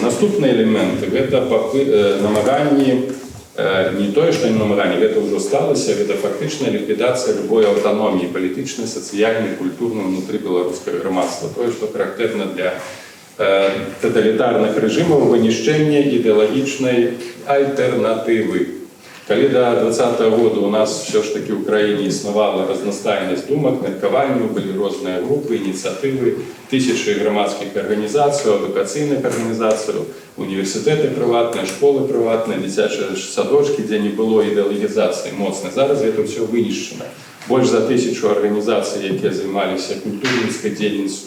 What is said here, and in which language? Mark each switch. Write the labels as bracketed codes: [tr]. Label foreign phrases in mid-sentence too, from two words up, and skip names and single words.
[be] Наступны элемент – гэта намаганні, не тое, што не намаганні, гэта ўжо сталася, гэта фактычная ліквідацыя любой аўтаноміі палітычнай, сацыяльнай, культурнай унутры беларускага грамадства. Тое, што характэрна для тоталітарных рэжымаў, вынішчэння ідэалагічнай альтэрнатывы. Калі [ru] до 2020 года у нас все ж таки в Украине [be] існувала разнастайнасць думак, меркаванняў, былі розныя групы, ініцыятывы, тысячы грамадскіх арганізацый, адукацыйных арганізацый, універсітэты прыватныя, школы прыватныя, дзіцячыя садочкі, дзе не было ідэалагізацыі моцнай. Зараз гэта ўсё вынішчана. Больш за 1000 арганізацый, якія займаліся культурніцкай дзейнасцю.